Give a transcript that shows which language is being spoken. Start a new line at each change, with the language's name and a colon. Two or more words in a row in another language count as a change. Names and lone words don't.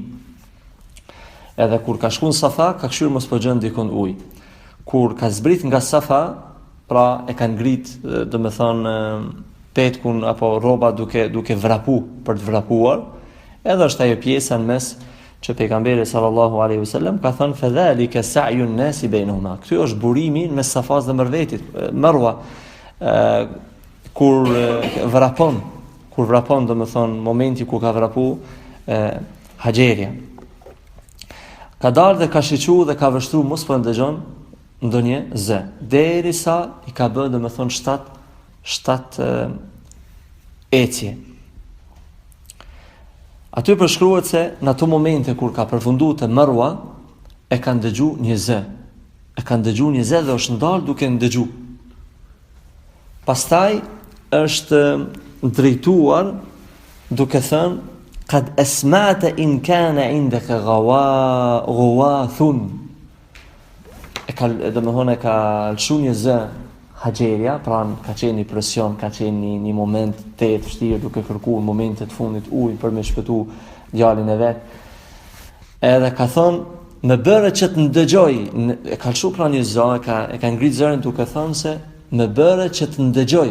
Albanian: Edhe kur ka shku në Safa, ka këshyrë mos po gjën dikon ujë. Kur ka zbrit nga Safa, pra e ka ngrit, do me thënë petkun apo rroba duke vrapu për të vrapuar, edhe është ajo pjesa në mes që pejgamberi
Arabic: صلى الله عليه وسلم
Albanian: ka thënë
Arabic: فذلك سعي الناس بينهما.
Albanian: Ky është burimi në mes Safas dhe Marvetit, Marwa, kur vrapon domethënë momenti ku ka vrapu Haxheria. Ka dalë dhe ka shiqu dhe ka vështru mos po ndëgjon ndonjë zë, derisa i ka bërë domethënë 7 ecje. Aty përshkruhet se në ato momente kur ka përfunduar te Marwa e kanë dëgju një zë. E kanë dëgju një zë dhe është ndalë duke ndëgju. Pastaj është drejtuar duke thënë
Arabic: قد أسمعت إن كان عندك غواث.
Albanian: Domethënë ka lëshu një zë Haxheria, pra ka qenë një presion, ka qenë një moment të vështirë duke kërkuar momentet fundit ujë për me shpëtu djalin e vet. Edhe ka thonë, më bëre që të ndëgjoj, e ka lëshu pra një zë, e ka ngrit zërin duke thënë se më bëre që të ndëgjoj.